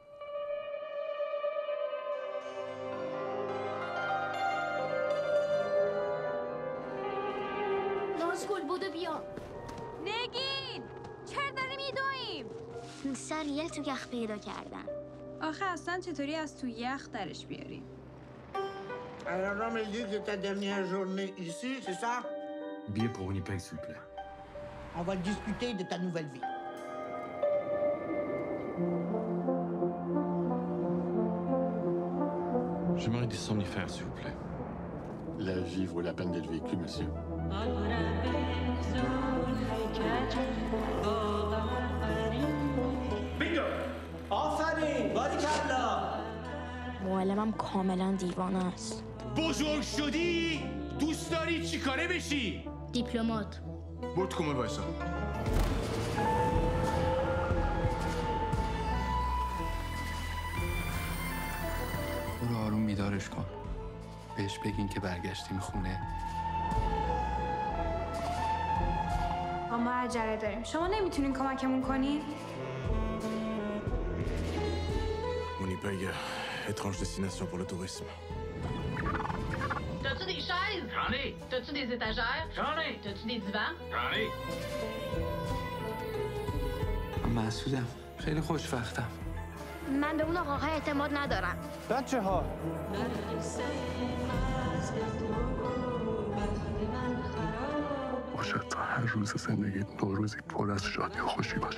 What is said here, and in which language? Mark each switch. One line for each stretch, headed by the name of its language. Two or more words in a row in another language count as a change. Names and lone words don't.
Persian: نازگل بودو بیا. نگین! چرا داریم میدویم؟ سر یه تو یخ پیدا کردن. آخه اصلا چطوری از تو یخ درش بیاریم؟
French: Alors, on me dit que ta dernière journée ici, c'est ça? Billet pour Winnipeg, s'il vous plaît. On va discuter de ta nouvelle vie. J'aimerais des somnifères, s'il vous plaît. La vie vaut la peine d'être vécue, monsieur. Bingo!
Persian: آفرین! باریکلا! معلمم کاملا دیوانه است. بزرگ شدی؟ دوست داری چی کاره بشی؟ دیپلمات. برو تو کمد وایسا. برو آروم بیدارش کن. بهش بگین که برگشتیم خونه. ما عجله داریم. شما نمیتونین کمکمون کنین؟
French: Winnipeg, étrange destination pour le tourisme. T'as-tu des chaises? J'en ai! T'as-tu des étagères? J'en ai! T'as-tu des divans? J'en ai!
Persian: من مسعودم. خیلی خوشوقتم. من به اون آقاها اعتماد ندارم. بچه ها باشد تا هر روز زندگی نوروزی پر از شادی و خوشی باشه.